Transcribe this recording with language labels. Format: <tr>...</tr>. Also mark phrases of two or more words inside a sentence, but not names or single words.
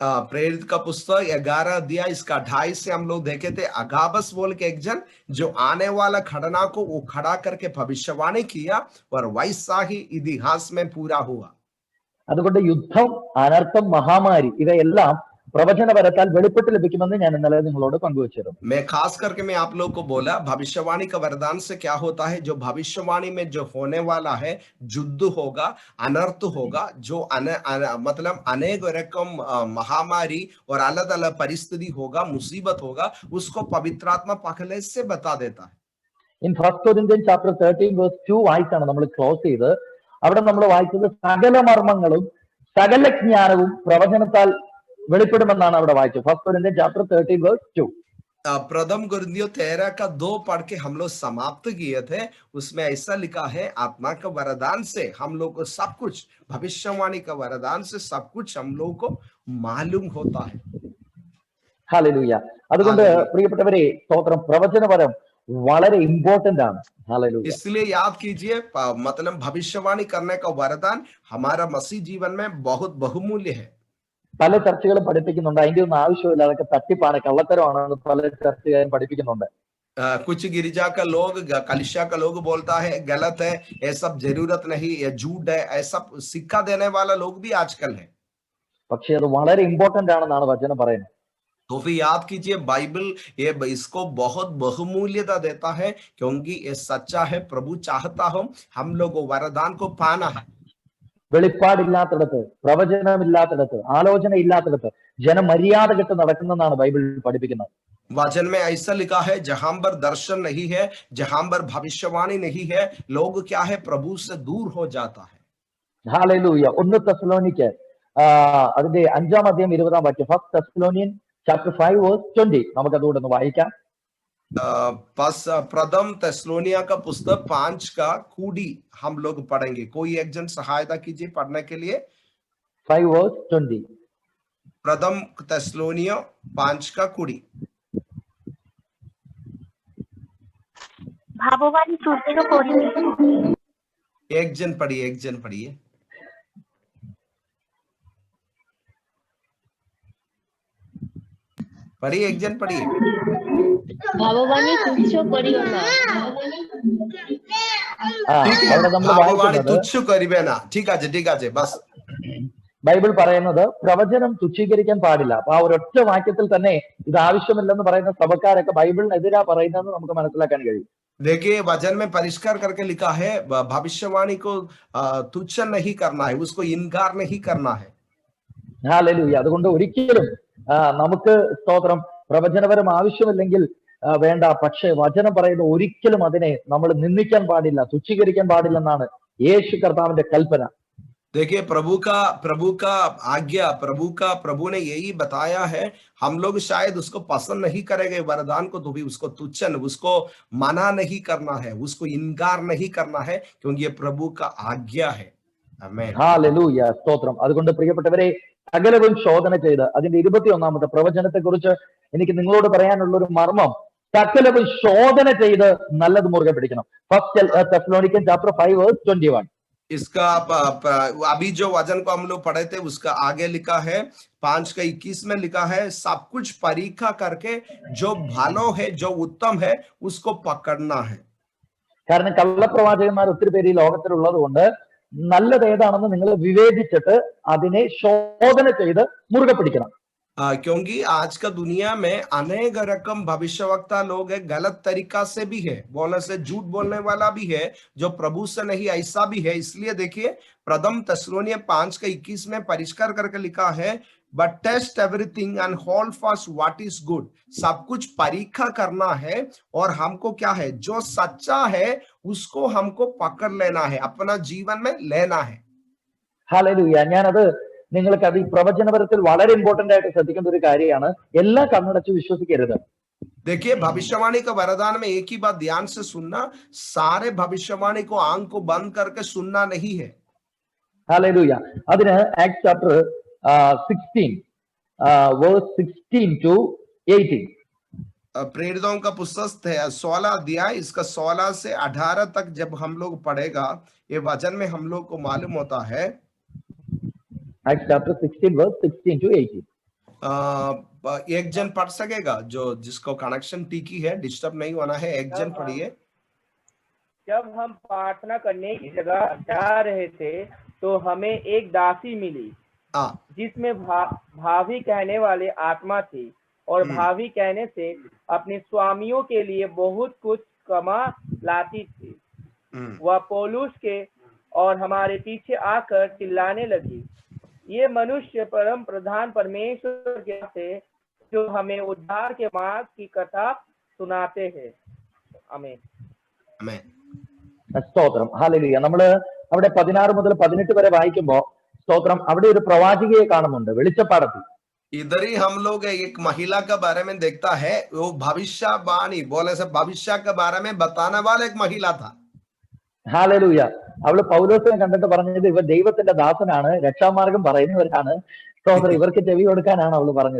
<hi>प्रेरित का पुस्तक 11 अध्याय इसका 28 से हम लोग देखे थे। अगाबस बोल के एक जन जो आने वाला घटना को वो खड़ा करके भविष्यवाणी किया और वैसा ही इतिहास में पूरा हुआ।</hi> <ml>അതുകൊണ്ട് യുദ്ധം, അനർത്ഥം, മഹാമാരി ഇവയെല്ലാം പ്രവചനപരത്താൽ വെളിപ്പെട്ട് ലഭിക്കുമെന്ന് ഞാൻ ഇന്നലെ നിങ്ങളോട് പങ്കുവച്ചിരുന്നു.</ml> <hi>मैं खास करके मैं आप लोग को बोला भविष्यवाणी का वरदान से क्या होता है, जो भविष्यवाणी में जो होने वाला है, युद्ध होगा, अनर्थ होगा, जो मतलब अनेक रकम महामारी और अलग अलग परिस्थिति होगा, मुसीबत होगा, उसको पवित्र आत्मा पहले से बता देता है।</hi> <en>In First Corinthians chapter 13 verse 2</en> <ml>വായിച്ചാണ് നമ്മൾ ക്ലോസ് ചെയ്ത്. അവിടെ നമ്മൾ വായിച്ചത് സകല മർമ്മങ്ങളും സകല ജ്ഞാനവും പ്രവചനത്താൽ വെളിപ്പെടുമെന്നാണ് അവിടെ വായിച്ചത്.</ml> <en>First Corinthians chapter 13 verse 2.</en> <hi>प्रथम कुरिन्थियों 13 का 2 पढ़ के हम लोग समाप्त किए थे। उसमें ऐसा लिखा है, आत्मा का वरदान से हम लोग को सब कुछ, भविष्यवाणी का वरदान से सब कुछ हम लोग को मालूम होता है।</hi> <ml>ഹല്ലേലൂയ. അതുകൊണ്ട് പ്രിയപ്പെട്ടവരെ, സ്തോത്രം, പ്രവചനപരം വളരെ ഇമ്പോർട്ടന്റ് ആണ്. ഹല്ലേലൂയ.</ml> <hi>इसलिए याद कीजिए, मतलब भविष्यवाणी करने का वरदान हमारा मसीह जीवन में बहुत बहुमूल्य है।</hi> <ml>പല ചർച്ചകളും പഠിപ്പിക്കുന്നുണ്ട്, അതിന്റെ ഒന്നും ആവശ്യമില്ല, അതൊക്കെ തട്ടിപ്പാണ്, കള്ളത്തരമാണെന്ന് പല ചർച്ചകാരും പഠിപ്പിക്കുന്നുണ്ട്.</ml> <hi>कुछ गिरिजा का लोग, कलिशा का लोग बोलता है गलत है, ये सब जरूरत नहीं, ये झूठ है, ऐसा सिक्का देने वाला लोग भी आजकल है।</hi> <ml>പക്ഷെ അത് വളരെ ഇമ്പോർട്ടന്റ് ആണെന്നാണ് വചനം പറയുന്നത്.</ml> <hi>तो फिर याद कीजिए, बाइबल ये इसको बहुत बहुमूल्यता देता है, क्योंकि ये सच्चा है। प्रभु चाहता हो हम लोग को वरदान को पाना है।</hi> <ml>വെളിപ്പാടില്ലാത്തിടത്ത്, പ്രവചനമില്ലാത്തിടത്ത്, ആലോചന ഇല്ലാത്തിടത്ത് ജനം മര്യാദ കെട്ട് നടക്കുന്നെന്നാണ് ബൈബിൾ പഠിപ്പിക്കുന്നത്.</ml> <hi>वचन में ऐसा लिखा है, जहां पर दर्शन नहीं है, जहां पर भविष्यवाणी नहीं है, लोग क्या है, प्रभु से दूर हो जाता है।</hi> <ml>ഹല്ലേലൂയ. 1 തെസ്സലോനിക്ക് അതിന്റെ 5-ാം അധ്യായം 20-ാം വാക്യം.</ml> <en>First Thessalonian chapter 5 verse 20.</en> <ml>നമുക്ക് അതുകൂടെ ഒന്ന് വായിക്കാം.</ml> <hi>प्रथम तेस्सलोनिया का पुस्तक 5 का कूड़ी हम लोग पढ़ेंगे। कोई एक जन सहायता कीजिए पढ़ने के लिए।</hi> <ml>5 വേഴ്സ് 20.</ml> <hi>प्रथम तेस्सलोनिया 5 का कूड़ी।</hi> <bn>ভাববাণী তুচ্ছ করিবে।</bn> <hi>एक जन पढ़िए, एक जन पढ़िए। पढ़िए, एक जन पढ़िए।</hi> <bn>ভাববাণী তুচ্ছ করিও না।</bn> <ml>അവിടെ നമ്മൾ</ml> <bn>भाववाणी</bn> <ml>വായിക്കുന്നത്,</ml> <bn>তুচ্ছ করিবে না।</bn> <hi>ठीक है बस।</hi> <ml>ബൈബിൾ പറയുന്നത് പ്രവചനം തുച്ഛീകരിക്കാൻ പാടില്ല. അപ്പൊ ആ ഒരൊറ്റ വാക്യത്തിൽ തന്നെ ഇത് ആവശ്യമില്ലെന്ന് പറയുന്ന സഭക്കാരൊക്കെ ബൈബിളിനെതിരാ പറയുന്നതെന്ന് നമുക്ക് മനസ്സിലാക്കാൻ കഴിയും.</ml> <hi>देखिए, वचन में परिष्कार करके लिखा है, भविष्यवाणी को तुच्छ नहीं करना है, उसको इनकार नहीं करना है।</hi> <ml>ഹല്ലേലൂയ. അതുകൊണ്ട് ഒരിക്കലും നമുക്ക് സ്തോത്രം പ്രവചനപരം ആവശ്യമില്ലെങ്കിൽ വേണ്ട. പക്ഷെ വചനം പറയുന്ന ഒരിക്കലും അതിനെ നമ്മൾ നിന്ദിക്കാൻ പാടില്ല, തുച്ഛീകരിക്കാൻ പാടില്ലെന്നാണ് യേശു കർത്താവിന്റെ കൽപ്പന.</ml> <hi>देखिए, प्रभु का आज्ञा, प्रभु ने यही बताया है। हम लोग शायद उसको पसंद नहीं करेंगे वरदान को, तो भी उसको तुच्छ, उसको मना नहीं करना है, उसको इनकार नहीं करना है, क्योंकि ये प्रभु का आज्ञा है। आमीन।</hi> <ml>ഹല്ലേലൂയ. സ്തോത്രം. അതുകൊണ്ട് പ്രിയപ്പെട്ടവരെ, സകലവും ശോധന ചെയ്ത് അതിന്റെ 21-ാമത്തെ പ്രവചനത്തെ കുറിച്ച് എനിക്ക് നിങ്ങളോട് പറയാനുള്ള ഒരു മർമ്മം, സകലവും ശോധന ചെയ്ത് നല്ലത് മുറുകെ പിടിക്കണം.</ml> <en>First Thessalonican chapter 5 verse 21.</en> <hi>इसका अभी जो वचन को हम लोग पढ़े थे उसका आगे लिखा है 5 का 21 में लिखा है, सब कुछ परीक्षा करके जो भालो है, जो उत्तम है, उसको पकड़ना है।</hi> <ml>കാരണം കള്ളപ്രവാചകന്മാർ ഒത്തിരി പേര് ഈ ലോകത്തിലുള്ളത് കൊണ്ട് നല്ലത് ഏതാണെന്ന് നിങ്ങൾ വിവേചിച്ചിട്ട് അതിനെ ശോധന ചെയ്ത് മുറുകെ പിടിക്കണം.</ml> <hi>क्योंकि आज का दुनिया में अनेक रकम भविष्यवक्ता लोग है, गलत तरीका से भी है, बोलने से झूठ बोलने वाला भी है, जो प्रभु से नहीं, ऐसा भी है। इसलिए देखिए, प्रथम तेस्सलोनिया 5 का 21 में परिष्कार करके लिखा है,</hi> <en>But test everything and hold fast what is good.</en> <hi>सब कुछ परीक्षा करना है और हमको क्या है, जो सच्चा है उसको हमको पकड़ लेना है, अपना जीवन में लेना है।</hi> <ml>ഹല്ലേലൂയ. ഞാനത് നിങ്ങൾക്ക് അത് ഈ പ്രവചനപരത്തിൽ വളരെ ഇമ്പോർട്ടന്റ് ആയിട്ട് ശ്രദ്ധിക്കേണ്ട ഒരു കാര്യമാണ്. എല്ലാം കണ്ണടച്ച് വിശ്വസിക്കരുത്.</ml> <hi>देखिए, भविष्यवाणी का वरदान में एक ही बात ध्यान से सुनना, सारे भविष्यवाणी को आंख को बंद करके सुनना नहीं है।</hi> <en>ഹല്ലേലൂയ. അതിന് Acts chapter 16 verse 16 to 18.</en> <hi>प्रेरितों का पुस्तक 16 अध्याय, इसका 16 से 18 तक जब हम लोग पढ़ेगा, ये वचन में हम लोग को मालूम होता है।</hi> <en>Acts chapter 16 verse 16 to 18.</en> <hi>एक जन पढ़ सकेगा जो जिसको कनेक्शन टीकी है, डिस्टर्ब नहीं होना है, एक जन पढ़िए। जब हम प्रार्थना करने की जगह जा रहे थे तो हमें एक दासी मिली जिसमें भाभी कहने वाले आत्मा थी और भाभी कहने से अपने स्वामियों के लिए बहुत कुछ कमा लाती थी। वह पौलुस के और हमारे पीछे आकर चिल्लाने लगी, ये मनुष्य परम प्रधान परमेश्वर के से जो हमें उद्धार के मार्ग की कथा सुनाते हैं। आमीन।</hi> <ml>ആമേൻ. സ്തോത്രം. ഹല്ലേലൂയ. നമ്മള് അവിടെ 16 മുതൽ 18 വരെ വായിക്കുമ്പോ സ്തോത്രം അവിടെ ഒരു പ്രവാചികയെ കാണുന്നുണ്ട് വെളിച്ചപ്പാടത്തിൽ.</ml> <hi>इधर ही हम लोग एक महिला के बारे में देखता है, वो भविष्यवाणी बोले से भविष्य के बारे में बताने वाला एक महिला था।</hi> <ml>ഹല്ലേലൂയ. അവള് പൗലോസിനെ കണ്ടിട്ട് പറഞ്ഞത് ഇവർ ദൈവത്തിന്റെ ദാസനാണ്, രക്ഷാമാർഗം പറയുന്നവരാണ്, സ്തോത്രം ഇവർക്ക് ചെവി കൊടുക്കാനാണ് അവള് പറഞ്ഞത്.</ml>